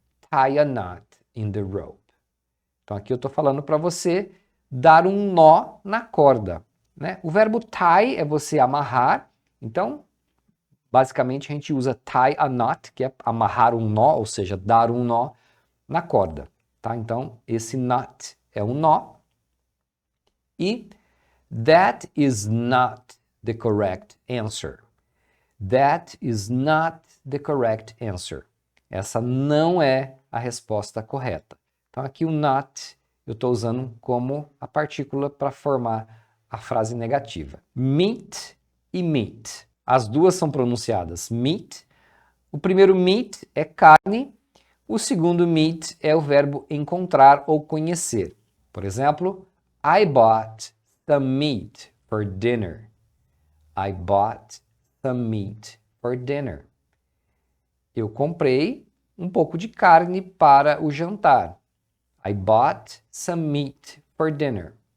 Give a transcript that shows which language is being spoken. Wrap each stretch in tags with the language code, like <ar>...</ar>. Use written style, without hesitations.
<en>Tie a knot in the rope.</en> <pt>Então, aqui eu estou falando para você dar um nó na corda, né? O verbo tie é você amarrar, então, basicamente a gente usa tie a knot, que é amarrar um nó, ou seja, dar um nó na corda, tá? Então, esse knot é um nó.</pt> <en>E that is not the correct answer. That is not the correct answer.</en> <pt>Essa não é a resposta correta. Então aqui o not eu estou usando como a partícula para formar a frase negativa. Meat e meat. As duas são pronunciadas meat. O primeiro meat é carne. O segundo meet é o verbo encontrar ou conhecer. Por exemplo,</pt> <en>I bought some meat for dinner. I bought some meat for dinner.</en> <pt>Eu comprei um pouco de carne para o jantar.</pt> <en>I bought some meat for dinner.</en>